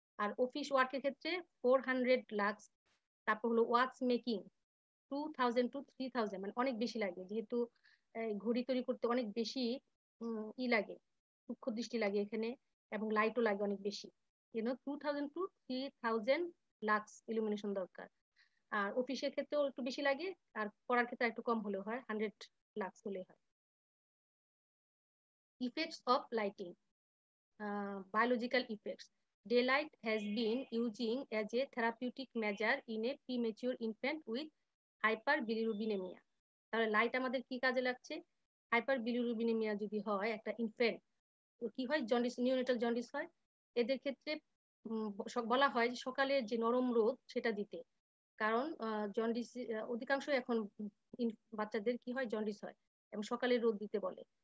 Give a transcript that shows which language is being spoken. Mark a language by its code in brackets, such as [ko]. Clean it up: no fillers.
[bn] আর office ওয়ার্কের ক্ষেত্রে 400 lux. তারপর হলো ওয়াচ মেকিং 2000 to 3000, মানে অনেক বেশি লাগে, যেহেতু ঘড়ি তৈরি করতে অনেক বেশি লাগে, সূক্ষ্ম দৃষ্টি লাগে এখানে, এবং লাইটও লাগে অনেক বেশি, 2000 to 3000 লাক্স ইলুমিনেশন দরকার। আর অফিসের ক্ষেত্রেও একটু বেশি লাগে, আর পড়ার ক্ষেত্রে একটু কম হলেও হয়, 100 লাক্স হলে হয়। [en] Effects of lighting, biological effects. Daylight has been using as a therapeutic measure in a premature infant with hyperbilirubinemia. [bn] তাহলে লাইট আমাদের কি কাজে লাগছে? হাইপারবিলিরুবিনেমিয়া যদি হয় একটা ইনফ্যান্ট, কি হয়, জন্ডিস, নিওনেটাল জন্ডিস হয়, এদের ক্ষেত্রে বলা হয় যে সকালে যে নরম রোদ সেটা দিতে, কারণ জন্ডিস অধিকাংশ এখন বাচ্চাদের কি হয়, জন্ডিস হয়, এবং সকালে রোদ দিতে বলে।